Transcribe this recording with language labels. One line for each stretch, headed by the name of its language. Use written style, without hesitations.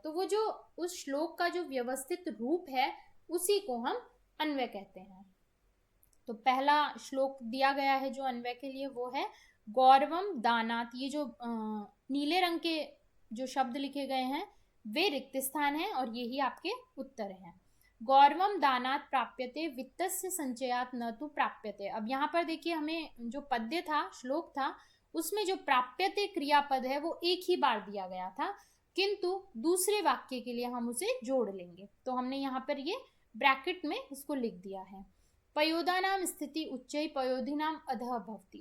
Hindi: तो वो जो उस श्लोक का जो व्यवस्थित रूप है उसी को हम अन्वय कहते हैं। तो पहला श्लोक दिया गया है जो अन्वय के लिए वो है गौरवम दानात। ये जो नीले रंग के जो शब्द लिखे गए हैं वे रिक्त स्थान हैं और यही आपके उत्तर हैं।
Sanskrit: गौरवम दानात प्राप्यते वित्तस्य संचयात न तो प्राप्यते।
Hindi: अब यहाँ पर देखिए हमें जो पद्य था, श्लोक था, उसमें जो प्राप्यते क्रियापद है वो एक ही बार दिया गया था, किंतु दूसरे वाक्य के लिए हम उसे जोड़ लेंगे। तो हमने यहाँ पर ये ब्रैकेट में इसको लिख दिया है।
Sanskrit: पयोदा नाम स्थिति उच्चई पयोधि नाम अधः भवति।